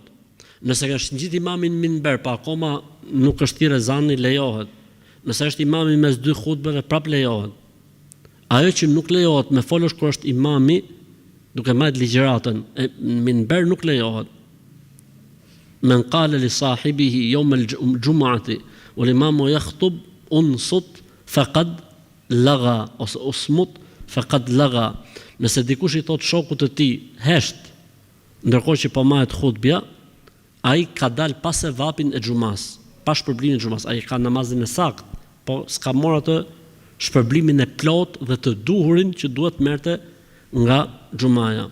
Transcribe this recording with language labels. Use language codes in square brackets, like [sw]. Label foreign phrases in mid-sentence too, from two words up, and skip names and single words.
[sq] Nëse ka shëngjit imami në minber, pa akoma nuk është thirrë ezani, lejohet. Nëse është imami mes dy hutbeve, prap lejohet. Ajo që nuk lejohet me folësh kur është imami, duke marrë ligjëratën, në minber nuk lejohet. [ar] من قال لصاحبه يوم الجمعة والإمام يخطب أنصت فقد لغا ose اصمت فقد لغا. [sq] Nëse dikush i thot shokut të tij hesht ndërkohë që po marret hutbja, ai ka dal pas e vapin e xumas, pa shpërblimin e xumas, ai ka namazin e sakt, po s'ka marrë atë shpërblimin e plot dhe të duhurin që duhet merrte nga xumaja.